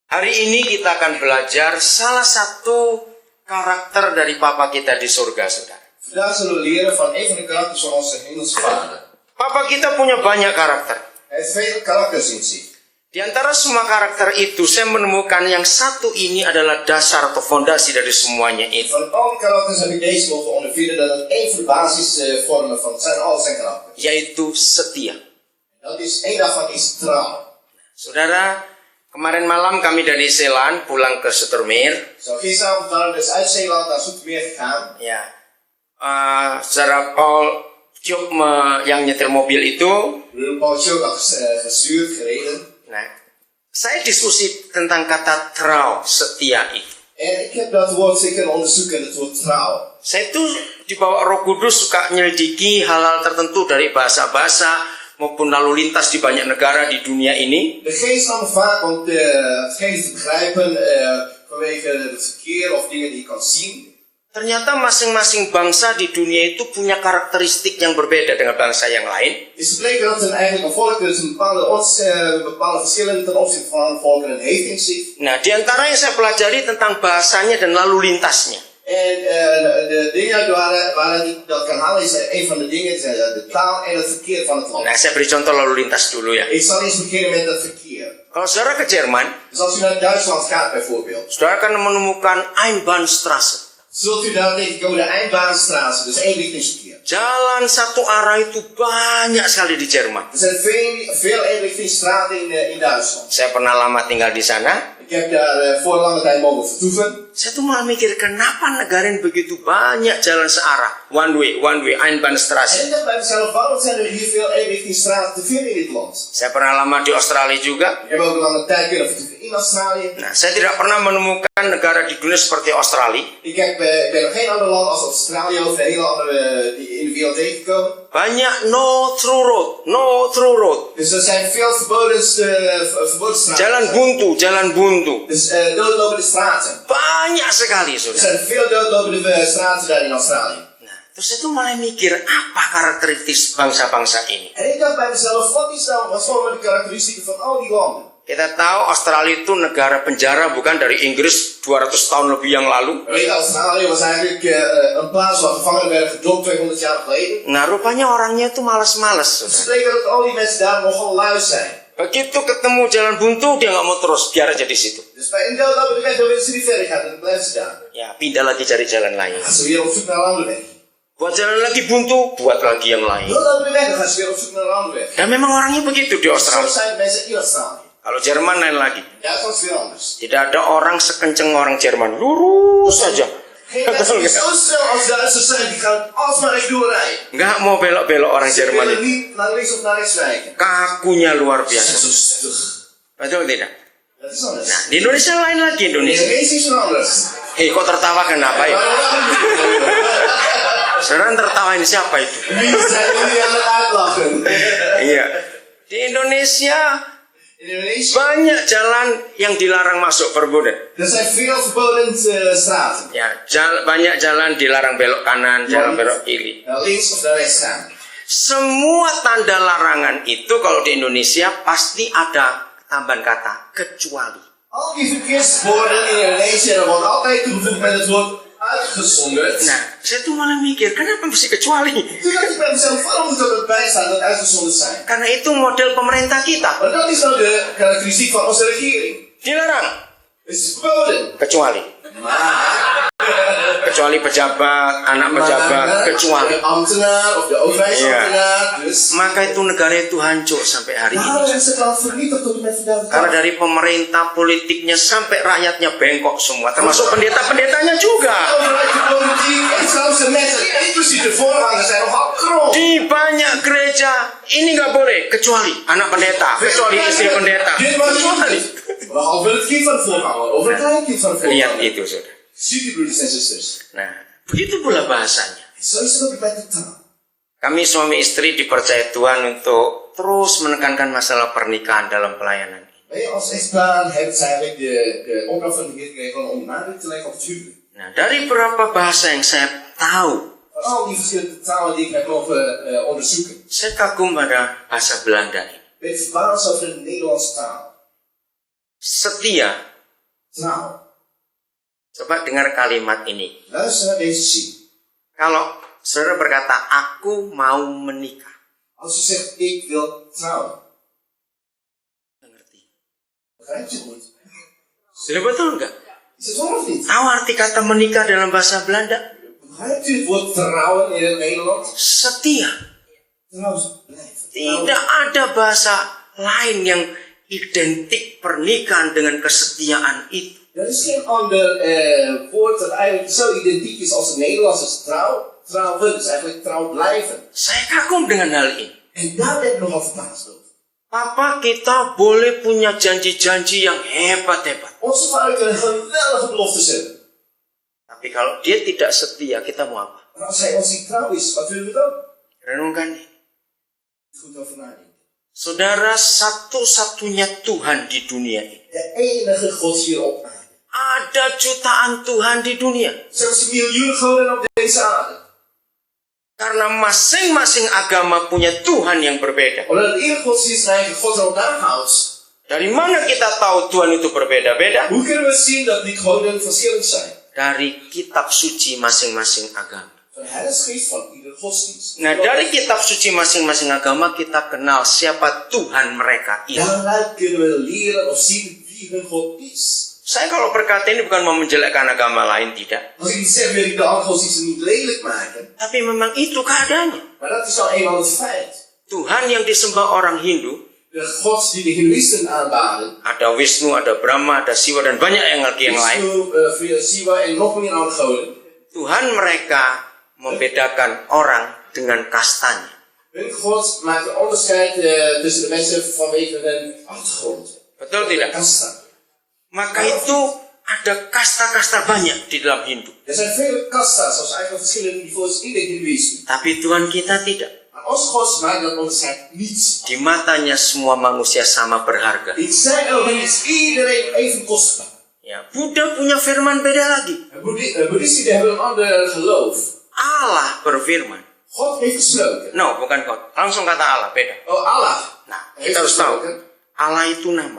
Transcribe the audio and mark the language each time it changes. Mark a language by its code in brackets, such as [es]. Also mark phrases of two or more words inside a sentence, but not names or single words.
[id] Hari ini kita akan belajar salah satu karakter dari Papa kita di surga, saudara. [nl] Vandaag zullen we leren van een van de karakters van onze hemelse Vader. [id] Papa kita punya banyak karakter. [nl] Hij heeft vele karakters in zich. [id] Di antara semua karakter itu, saya menemukan yang satu ini adalah dasar atau fondasi dari semuanya itu. [nl] Van al die karakters heb ik deze mogen ondervinden dat het één van de basisvormen van al zijn karakters. [id] Yaitu setia. [nl] Dat is één daarvan is trouw. [id] Saudara, kemarin malam kami dari Zeeland pulang ke Zoetermeer. [nl] Zo, gisteravond waren we dus uit Zeeland naar Zoetermeer gegaan. [id] Ya, saudara Paul Tjuk yang nyetir mobil itu. [nl] Paul Tjuk had gestuurd, gereden. [id] Nah, saya diskusi tentang kata trouw, setia itu. [nl] En ik heb dat woord zeker onderzoeken, het woord trouw. [id] Saya itu di bawah Roh Kudus suka nyelidiki hal-hal tertentu dari bahasa-bahasa maupun lalu lintas di banyak negara di dunia ini. [nl] De geest nam me vaak om hetgeen te begrijpen vanwege het verkeer of dingen die je kan zien. [id] Ternyata masing-masing bangsa di dunia itu punya karakteristik yang berbeda dengan bangsa yang lain. [nl] Is gebleken dat eigenlijk een volk dus een bepaalde verschillen ten opzichte van volkeren heeft in zich. [id] Nah, di antara yang saya pelajari tentang bahasanya dan lalu lintasnya. [nl] En de dingen waar ik dat kan halen is een van de dingen, de taal en het verkeer van het land. [id] Nah, saya beri contoh lalu lintas dulu ya. [nl] Ik zal eens beginnen met het verkeer. [id] Kalau saudara ke Jerman, [nl] Dus als u naar Duitsland gaat bijvoorbeeld, [id] saudara akan menemukan Einbahnstraße. [nl] zult u daar tegenkomen de Eindbahnstraße, dus eenrichtingsverkeer. [id] Jalan satu arah itu banyak sekali di Jerman. [nl] Er zijn veel eenrichtingsstraten in Duitsland. [id] Saya pernah lama tinggal di sana. [nl] Ik heb daar voor lange tijd mogen vertoeven. [id] Saya tuh malah mikir, kenapa negara ini begitu banyak jalan searah? [en] One way, Einbahnstraße. [nl] En ik dacht bij mezelf, waarom zijn er hier veel eenrichtingsstraten te vinden in dit land? [id] Saya pernah lama di Australia juga. [nl] Ik heb ook een lange tijd kunnen vertoeven in Australië. [id] Nah, saya tidak pernah menemukan negara di dunia seperti Australia. [nl] Ik ben nog geen ander land als Australië of een hele andere in de wereld tegengekomen. [id] Banyak [en] no through road. [nl] Dus er zijn veel verboden straten. [id] Jalan buntu. [nl] Dus doodlopende straten. [id] Banyak sekali, [nl] Er [id] saudara. [nl] zijn veel doodlopende straten daar in Australië. [id] Nah, terus saya tuh malah mikir, apa karakteristik bangsa-bangsa ini? [nl] En ik dacht bij mezelf, wat vormen de karakteristieken van al die landen? [id] Kita tahu Australia itu negara penjara bukan dari Inggris 200 tahun lebih yang lalu. [nl] Weet, Australië was eigenlijk een plaats waar gevangenen werden gedopt 200 jaar geleden. [id] Nah, rupanya orangnya itu malas-malas. [nl] Het betekent dat al die mensen daar nogal lui zijn. [id] Begitu ketemu jalan buntu, dia nggak mau terus, biar aja di situ. [nl] Dus bij een doodlopende weg willen ze niet verder gaan en dan blijven ze daar. [id] Ya, pindah lagi cari jalan lain. [nl] Dan gaan ze weer op zoek naar een andere weg. [id] Buat jalan lagi buntu, buat lagi yang lain. [nl] Doodlopende weg, dan gaan ze weer op zoek naar een andere weg. [id] Dan memang orangnya begitu di [nl] Zo [id] Australia. [nl] zijn de mensen in Australië. [id] Kalau Jerman lain lagi. [nl] Duitsland is weer anders. [id] Tidak ada orang sekenceng orang Jerman, lurus saja. [nl] Geen mensen die zo snel als Duitsers zijn, die gaan alsmaar rechtdoor rijden. [id] Nggak mau belok-belok orang [nl] Ze [id] Jerman [nl] willen [id] itu. [nl] niet naar links of naar rechts wijken. [id] Kakunya luar [nl] Ze zijn [id] biasa. [nl] zo stug. [id] Betul tidak? [nl] Dat is anders. [id] Nah, di Indonesia lain lagi [nl] In [id] Indonesia. [nl] Indonesië is het anders. [id] Hei, kok tertawa kenapa ya? Saudara tertawa ini siapa itu? [nl] Wie zijn jullie aan het uitlachen? [id] Iya. Di Indonesia [nl] In Indonesië, [id] banyak jalan yang dilarang masuk perbudan. [nl] er zijn veel verboden straten. [id] Ya, banyak jalan dilarang belok kanan, jalan belok kiri. [nl] Naar links of naar rechts gaan. [id] Semua tanda larangan itu kalau di Indonesia pasti ada tambahan kata kecuali. [nl] Al die verkeersborden in Indonesië, er wordt altijd toegevoegd met het woord uitgezonderd. [id] Nah, saya tuh malah mikir, kenapa mesti kecuali? [nl] Toen dacht ik bij mezelf, waarom moet er bij staan dat uitgezonderd zijn? [id] Karena itu model pemerintah kita. [nl] Maar dat is nou de karakteristiek van onze regering. [id] Dilarang, [nl] Het is verboden. [id] kecuali. Kecuali pejabat, anak pejabat, kecuali. [nl] De ambtenaar of de overheidsambtenaar. Dus. [id] Maka itu negara itu hancur sampai hari [nl] Daarom [id] ini. [nl] is het land vernietigd tot en met vandaag. [id] Karena dari pemerintah, politiknya sampai rakyatnya bengkok semua, termasuk pendeta-pendetanya juga. [nl] Overheid, de politiek en zelfs de mensen, inclusief de voorhangers, zijn nogal krom. [id] Di banyak gereja ini nggak boleh kecuali anak pendeta, kecuali istri pendeta, [nl] Dit was [id] kecuali. [nl] behalve het kind van de voorganger, over het kleinkind van de [id] Lihat [nl] voorganger. [id] itu, saudara. [nl] Ziet u, broeders en zusters. [id] Nah, begitu pula bahasanya. [nl] Zo is het ook bij de taal. [id] Kami suami istri dipercaya Tuhan untuk terus menekankan masalah pernikahan dalam pelayanan ini. [nl] Wij als echtpaar hebben eigenlijk de opdracht van de Heer gekregen om nadruk te leggen op het huwelijk. [id] Nah, dari beberapa bahasa yang saya tahu, [nl] Van al die verschillende talen die ik heb mogen onderzoeken, [id] saya kagum pada bahasa Belanda ini. [nl] ben ik verbaasd over de Nederlandse taal. [id] Setia [nl] trouw. [id] Coba dengar kalimat ini. [nl] Luister naar deze zin. [id] Kalau saudara berkata, aku mau menikah. [nl] Als u zegt, ik wil trouwen. [id] Nggak ngerti. [nl] Begrijpt u goed? [id] Sudah betul nggak? [nl] Is het waar of niet? [id] Tahu arti kata menikah dalam bahasa Belanda? [nl] Begrijpt u het woord trouwen in het Nederlands? [id] Setia. [nl] Trouwens, blijven. [id] Tidak ada bahasa lain yang identik pernikahan dengan kesetiaan itu. [nl] Er is geen ander woord dat eigenlijk zo identiek is als het Nederlands is trouw. Trouwen is eigenlijk trouw blijven. [id] Saya kagum dengan hal ini. [nl] En daar ben ik nogal verbaasd over. [id] Papa kita boleh punya janji-janji yang hebat-hebat. [nl] Onze vader kan geweldige beloftes hebben. [id] Tapi kalau dia tidak setia, kita mau apa? [nl] Maar als hij ons niet trouw is, wat willen we dan? [id] Renungkan ini. [nl] Goed over nadenken. [id] Saudara, satu-satunya Tuhan di dunia ini. [nl] De enige God hier op aarde. [id] Ada jutaan Tuhan di dunia. [nl] Zelfs miljoenen goden op deze aarde. [id] Karena masing-masing agama punya Tuhan yang berbeda. [nl] Omdat ieder godsdienst zijn eigen God erop nahoudt. [id] Dari mana kita tahu Tuhan itu berbeda-beda? [nl] Hoe kunnen we zien dat die goden verschillend zijn? [id] Dari kitab suci masing-masing agama. [nl] Van de heilige van ieder godsdienst. [id] Nah, dari kitab suci masing-masing agama kita kenal siapa Tuhan mereka itu. [nl] Daaruit kunnen we leren of zien wie hun God is. [id] Saya kalau berkata ini bukan mau menjelekkan agama lain, tidak. [nl] Als ik niet zeg, wil ik de andere godsdiensten niet lelijk maken. [id] Tapi memang itu keadaannya. [nl] Maar dat is nou eenmaal het feit. [id] Tuhan yang disembah orang Hindu, [nl] De gods die de Hindoeïsten aanbaden. [id] ada Wisnu, ada Brahma, ada Siwa, dan banyak yang lagi yang lain. [nl] Vishnu, Shiva en nog meer andere goden. [id] Tuhan mereka membedakan orang dengan kastanya. [nl] Hun God maakt een onderscheid tussen de mensen vanwege hun achtergrond. [id] Betul tidak? Kasta. Maka itu ada kasta-kasta banyak di dalam Hindu. [nl] Er zijn vele kasta's, zoals eigenlijk verschillende niveaus in de Hindoeïsme. [id] Tapi Tuhan kita tidak. [nl] Maar ons God maakt dat onderscheid niet. [id] Di matanya semua manusia sama berharga. [nl] In zijn ogen is iedereen even kostbaar. [id] Ya, Buddha punya firman beda lagi. [nl] Boeddhisten hebben een ander geloof. [id] Allah berfirman. [nl] God heeft gesproken. [id] No, bukan God. Langsung kata Allah, beda. Oh, Allah. Nah, [nl] heeft [id] kita harus tahu. [nl] gesproken. [id] Allah itu nama.